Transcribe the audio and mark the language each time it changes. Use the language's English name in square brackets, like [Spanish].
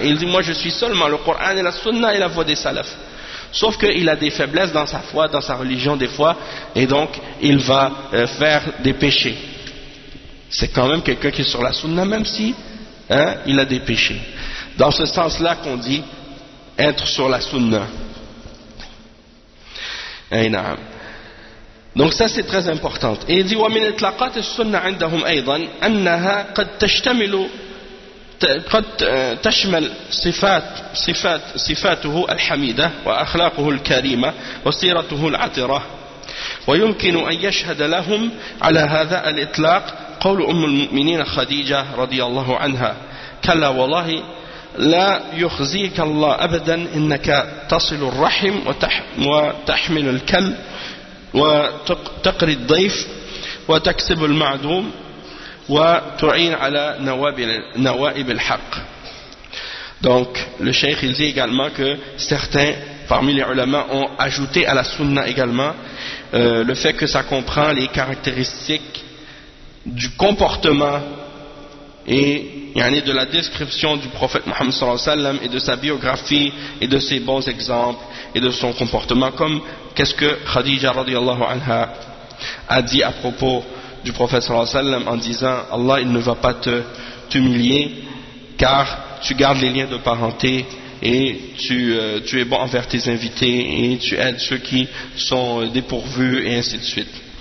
[French] Et il dit, moi je suis seulement le Coran et la sunna et la voie des salafs. Sauf qu'il a des faiblesses dans sa foi, dans sa religion des fois, et donc il va faire des péchés. C'est quand même quelqu'un qui est sur la sunna, même si, hein, il a des péchés. Dans ce sens-là qu'on dit être sur la sunna. [Arabic] Aïnaam. [French] Donc ça c'est très important. Et il dit, [Arabic] ومن إطلاقات السنة عندهم أيضا أنها قد تشتمل قد تشمل صفات صفات صفاته الحميدة وأخلاقه الكريمة وسيرته العطرة ويمكن أن يشهد لهم على هذا الإطلاق قول أم المؤمنين خديجة رضي الله عنها كلا والله لا يخزيك الله أبدا إنك تصل الرحم وتحمل الكم وتقري الضيف وتكسب المعدوم وتعين على نوائب الحق. [French] Donc le cheikh il dit également que certains parmi les ulama ont ajouté à la sunna également le fait que ça comprend les caractéristiques du comportement et yani de la description du prophète Mohammed sallallahu alayhi wa sallam et de sa biographie et de ses bons exemples et de son comportement, comme qu'est-ce que Khadija radiallahu anha a dit à propos du prophète sallallahu alayhi wa sallam en disant, Allah il ne va pas t'humilier car tu gardes les liens de parenté et tu es bon envers tes invités et tu aides ceux qui sont dépourvus et ainsi de suite.